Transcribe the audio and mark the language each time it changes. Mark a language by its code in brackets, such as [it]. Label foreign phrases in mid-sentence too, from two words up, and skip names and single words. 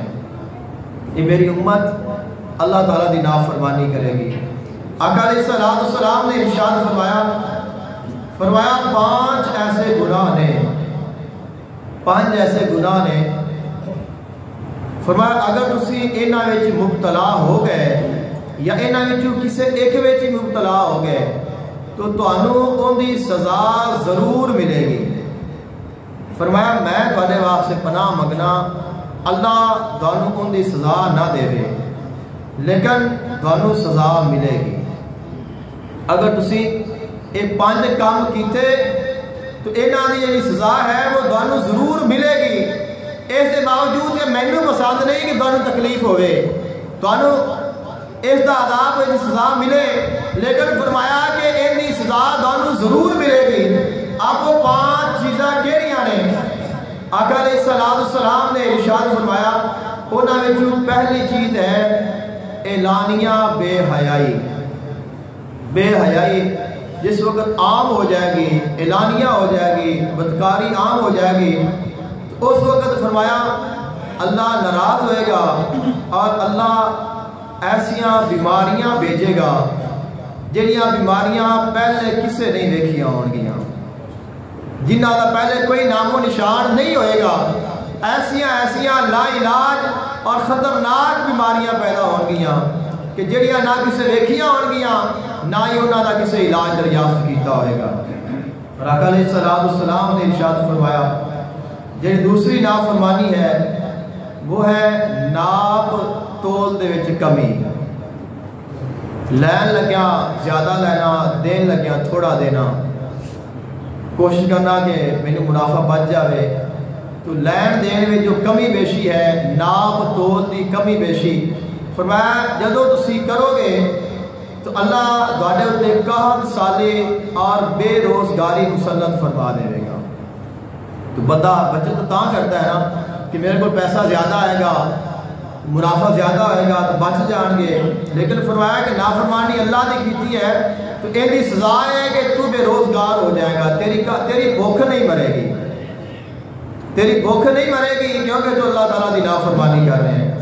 [pa] یہ میری امت اللہ تعالیٰ دی نافرمانی کرے گی۔ آقا [ar] علیہ السلام [pa] نے ارشاد فرمایا 5 ایسے گناہ نے، 5 ایسے گناہ نے، فرمایا اگر تسی انہاں وچ مبتلا ہو گئے یا انہاں وچوں کسے ایک وچ مبتلا ہو گئے تو تانوں ان دی سزا ضرور ملے گی۔ فرمایا میں تواڈے واسطے پناہ منگنا اللہ تانوں ان دی سزا نہ دے لیکن تانوں سزا ملے گی۔ اگر تسی یہ 5 کام کیتے تو انہاں دی جڑی سزا ہے وہ تانوں ضرور ملے گی۔ اس کے باوجود کہ مینوں پسند نہیں کہ تانوں تکلیف ہوئے، تانوں اس دا عذاب اس سزا ملے، لیکن فرمایا کہ ان دی سزا تانوں ضرور ملے گی۔ آپ کو 5 چیزاں کہڑیاں نے؟ آقا [ar] علیہ السلام [pa] نے ارشاد فرمایا انہاں وچوں پہلی چیز ہے اعلانیہ بے حیائی۔ بے حیائی جس وقت عام ہو جائے گی، اعلانیہ ہو جائے گی، بدکاری عام ہو جائے گی، تو اس وقت فرمایا اللہ ناراض ہوئے گا اور اللہ ایسیاں بیماریاں بھیجے گا جنیاں بیماریاں پہلے کسے نہیں دیکھیاں ہون گیاں، جنہاں دا پہلے کوئی نام و نشان نہیں ہوئے گا۔ ایسیاں لا علاج اور خطرناک بیماریاں پیدا ہون گیاں کہ جڑیاں نہ کسے دیکھیاں ہون گیاں نہ ہی انہاں دا کسے علاج دریافت کیتا ہوئے گا۔ اور آقا [ar] علیہ السلام [pa] نے ارشاد فرمایا جڑی دوسری نافرمانی ہے وہ ہے ناپ تول دے وچ کمی، لین لگیا زیادہ لینا، دین لگیا تھوڑا دینا، کوشش کرنا کہ میرے منافع بچ جاوے، تو لین دین میں جو کمی بیشی ہے، ناپ تول دی کمی بیشی، فرمایا جدو تسی کرو گے تو اللہ تواڈے اُتے 61 سالے اور بے روزگاری مسلط فرما دے گا۔ تو بندہ بچت تو کرتا ہے نا کہ میرے کو پیسہ زیادہ آئے گا، منافع زیادہ ہوئے گا تو بچ جان گے، لیکن فرمایا کہ نافرمانی اللہ نے کیتی ہے تو ان کی سزا ہے کہ تو بے روزگار ہو جائے گا، تیری بھوک نہیں مرے گی، تیری بھوک نہیں مرے گی کیونکہ تو اللہ تعالیٰ دی نافرمانی کر رہے ہیں۔